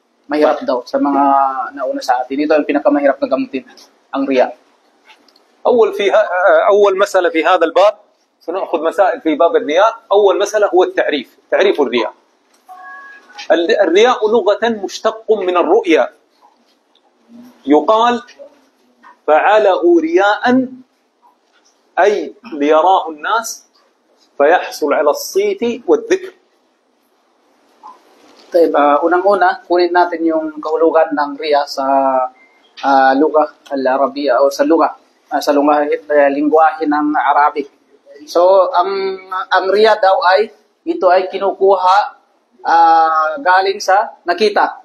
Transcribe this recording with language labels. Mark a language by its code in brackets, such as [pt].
[tl] Mahirap daw sa mga nauna sa atin. Ito ang pinakamahirap na gamutin, ang riya. [ar] أول مسألة في هذا الباب، سنأخذ مسائل في باب الرياء. أول مسألة هو تعريف الرياء. الرياء لغة مشتق من الرؤيا، يقال فعله رياء أي ليراه الناس فيحصل على الصيت والذكر. [tl] Unang-una, kunin natin yung kahulugan ng riya sa [ar] lugha al-Arabiya [tl] o sa lingwahe ng Arabic. So, ang riya daw ito ay kinukuha galing sa nakita.